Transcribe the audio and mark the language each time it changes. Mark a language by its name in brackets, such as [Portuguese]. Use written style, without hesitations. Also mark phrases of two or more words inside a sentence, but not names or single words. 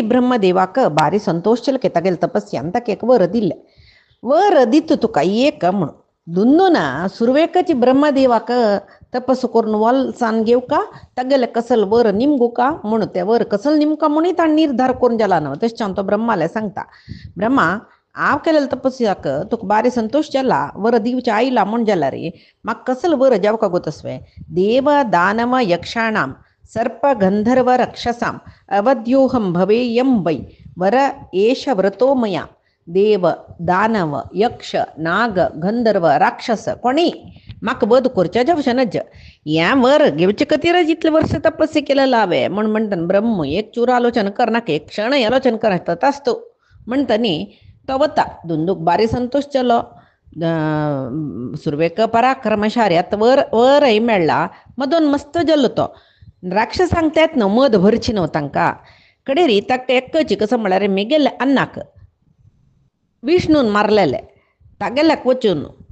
[Konkani] ब्रह्मदेवाक भारी संतोष केलो की तागेले तपस्यान ताका एक वर दिलें वर दित तुका एक म्हूण दुंदूना सुरवेकाची ब्रह्मदेवाक तपस्सू करून वलसान घेवका तागेले कसल वर निमगू का म्हूण तें वर कसल निमका म्हणून ताणें निर्धार करून जाला न्हू तशें तो ब्रह्माले सांगता ब्रह्मा हांव केलेले तपस्याक तुका बारी संतोष जाला वर दिवचें आयला म्हूण जाल्यार म्हाका कसलो वर जावका गो [Sanskrit] तसवें देव दानव यक्षाणां सर्प गंधर्व रक्षसां अवध्योहं भवेयं वै वर एष व्रतो मया देव दानव यक्ष नाग गंधर्व राक्षस [Konkani] कोणी म्हाका वध करचें जावचें नज हें वर घेवचे खातीर जितले वर्स तपस्या केलेलो हांवें म्हूण म्हणटा ब्रह्म एक चूर आलोचना करनाका एक क्षण आलोचना करनाका ततास्तू म्हणटनी तो वता दुंदूक बारी संतोष जालो सुरवेक पराक्रमशार्यात वरय मेळ्ळा मदून मस्त जाल्लो तो राक्षसांक तेत न्हू मद भरची न्हू तांकां कडेरी ताका एकची कसो म्हळ्यार मेगेले अन्नाक विष्णून मारलेले तागेल्याक वचून